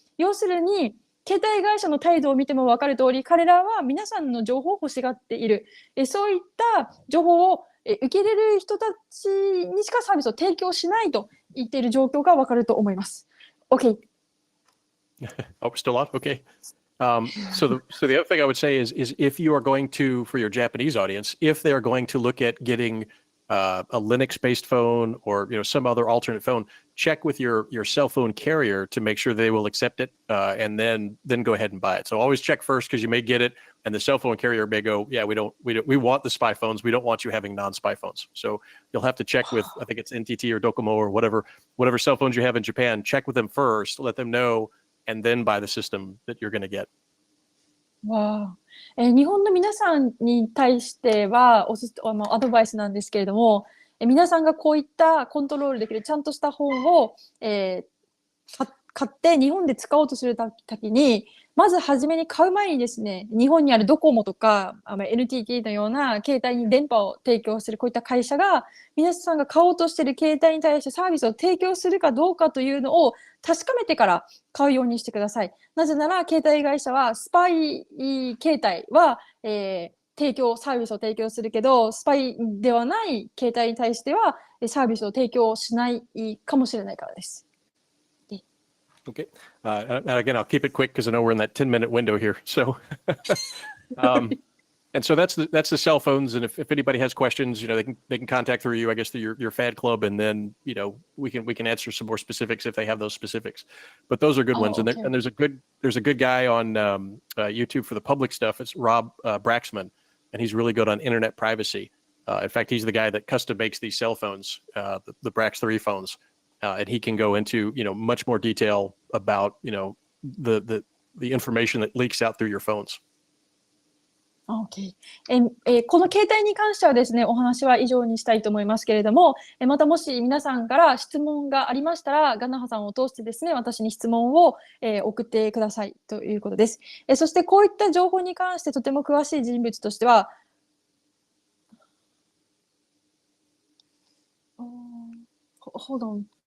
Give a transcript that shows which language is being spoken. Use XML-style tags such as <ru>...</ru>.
<ja>要するに、携帯会社の態度を見ても分かる通り、彼らは皆さんの情報を欲しがっている。そういった情報を受け入れる人たちにしかサービスを提供しないと言っている状況が分かると思います。</ja> <en>OK。 Oh, we're still on? Okay. So the other thing I would say is if you are going to, for your Japanese audience, if they are going to look at getting a Linux-based phone or some other alternate phone, check with your cell phone carrier to make sure they will accept it, and then go ahead and buy it. So always check first because you may get it, and the cell phone carrier may go, yeah, we want the spy phones. We don't want you having non-spy phones. So you'll have to check with, I think it's NTT or Docomo or whatever cell phones you have in Japan. Check with them first, let them know, and then buy the system that you're going to get.</en> <ja>わあ、日本の皆さんに対してはアドバイスなんですけれども、皆さんがこういったコントロールできるちゃんとした本を、買って日本で使おうとするときに、まず初めに買う前にですね、日本にあるドコモとかNTT のような携帯に電波を提供するこういった会社が皆さんが買おうとしている携帯に対してサービスを提供するかどうかというのを確かめてから買うようにしてください。なぜなら携帯会社はスパイ携帯は、サービスを提供するけど、スパイではない携帯に対してはサービスを提供しないかもしれないからです。</ja> <en>Okay. And again, I'll keep it quick because I know we're in that 10-minute window here. So, and so that's the cell phones. And if anybody has questions, they can contact through you, I guess, through your FAD club, and then we can answer some more specifics if they have those specifics. But those are good ones. Okay. And there's a good guy on YouTube for the public stuff. It's Rob Braxman, and he's really good on internet privacy. In fact, he's the guy that custom makes these cell phones, the Brax 3 phones. And he can go into much more detail about the information that leaks out through your phones. Okay.</en> <ja>この携帯に関してはですね、お話は以上にしたいと思いますけれども、またもし皆さんから質問がありましたら、ガナハさんを通してですね、私に質問を、送ってくださいということです。そしてこういった情報に関してとても詳しい人物としては、</ja> <en>Hold on.</en>